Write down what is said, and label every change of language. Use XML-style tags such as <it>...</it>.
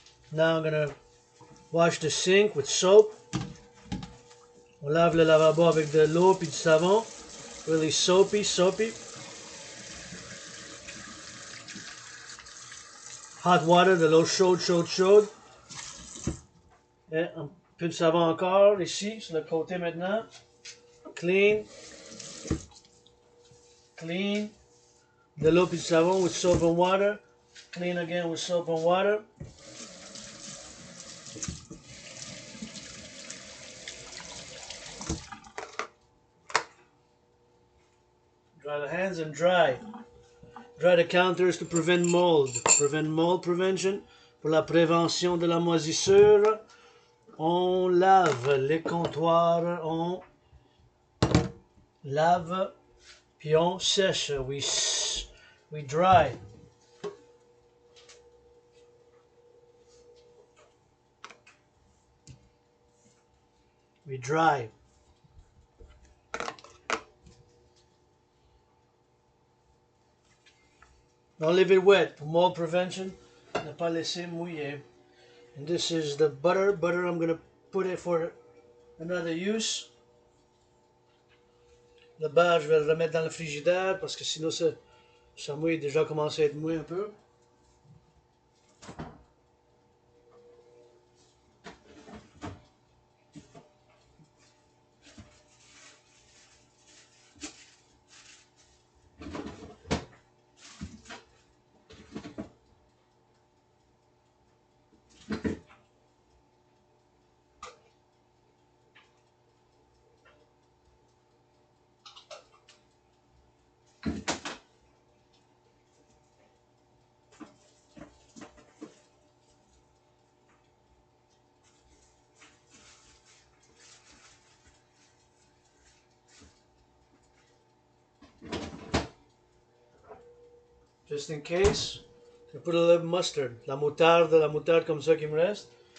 <en>Now I'm gonna wash the sink with soap.</en> <fr>On lave le lavabo avec de l'eau puis du savon.</fr> <en>Really soapy, soapy. Hot water,</en> <fr>de l'eau chaude, chaude, chaude. Et un peu de savon encore ici, sur le côté maintenant.</fr> <en>Clean. Clean.</en> <fr>De l'eau puis du savon</fr> <en>with soap and water. Clean again with soap and water. Dry the hands and dry. Dry the counters to prevent mold. Prevent mold prevention.</en> <fr>Pour la prévention de la moisissure, on lave les comptoirs. On lave Puis on sèche,</fr> <en>we dry. We dry. Don't leave it wet. For mold prevention,</en> <fr>ne pas laisser mouiller.</fr> <en>And this is the butter. Butter, I'm going to put it for another use.</en> <fr>Le beurre, je vais le remettre dans le frigidaire parce que sinon ça mouille, déjà commencé à être mouillé un peu.</fr> <en>Just in case, I put a little mustard.</en> <fr>La moutarde comme ça qui me reste.</fr>